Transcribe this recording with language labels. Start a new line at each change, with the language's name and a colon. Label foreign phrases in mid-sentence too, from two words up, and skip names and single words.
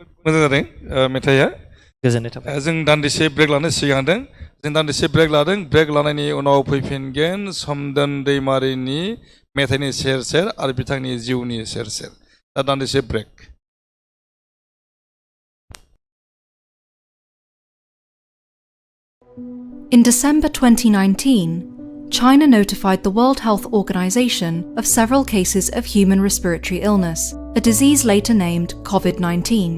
Bodo: मोजां जादों मेथाइया गोजोननाय थाबाय जों दान्दिसे ब्रेक लानो सिगांदों जों दान्दिसे ब्रेक लादों ब्रेक लानायनि उनाव फैफिनगोन सोमदोन दैमारिनि मेथाइनि सेर सेर आरो बिथांनि जिउनि सेर सेर दा दान्दिसे ब्रेक
English: In December 2019, China notified the World Health Organization of several cases of human respiratory illness, a disease later named COVID-19.